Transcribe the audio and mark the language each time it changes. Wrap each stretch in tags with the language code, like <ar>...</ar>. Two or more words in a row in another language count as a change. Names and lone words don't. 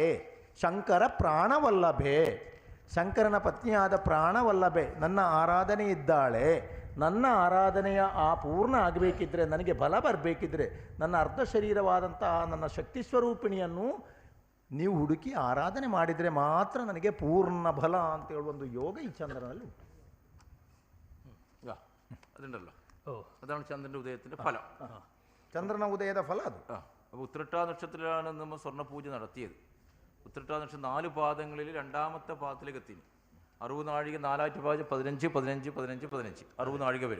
<kn>ಶಂಕರ ಪ್ರಾಣವಲ್ಲಭೆ, ಶಂಕರನ ಪತ್ನಿಯಾದ ಪ್ರಾಣವಲ್ಲಭೆ ನನ್ನ ಆರಾಧನೆ ಇದ್ದಾಳೆ. ನನ್ನ ಆರಾಧನೆಯ ಆ ಪೂರ್ಣ ಆಗಬೇಕಿದ್ರೆ, ನನಗೆ ಬಲ ಬರಬೇಕಿದ್ರೆ, ನನ್ನ ಅರ್ಧ ಶರೀರವಾದಂತಹ ನನ್ನ ಶಕ್ತಿಸ್ವರೂಪಿಣಿಯನ್ನು ನೀವು ಹುಡುಕಿ ಆರಾಧನೆ ಮಾಡಿದರೆ ಮಾತ್ರ ನನಗೆ ಪೂರ್ಣ ಬಲ ಅಂತ ಹೇಳುವ ಒಂದು ಯೋಗ ಈ ಚಂದ್ರನಲ್ಲಿ ಉಂಟು.</kn> <ml>അതുണ്ടല്ലോ. അതാണ് ചന്ദ്രൻ്റെ ഉദയത്തിൻ്റെ ഫലം.</ml> <kn>ಚಂದ್ರನ ಉದಯದ ಫಲ ಅದು.</kn> <ml>അപ്പോൾ ഉത്രട്ടാ നക്ഷത്രത്തിലാണ് നമ്മൾ സ്വർണ്ണപൂജ നടത്തിയത്. ഉത്രട്ടാ നക്ഷത്രം 4 പാദങ്ങളിൽ 2ാമത്തെ പാദത്തിലേക്ക് എത്തി. 60 നാഴിക 4ആയിട്ട് പാദം 15 15 15 15 60 നാഴിക വരും.</ml>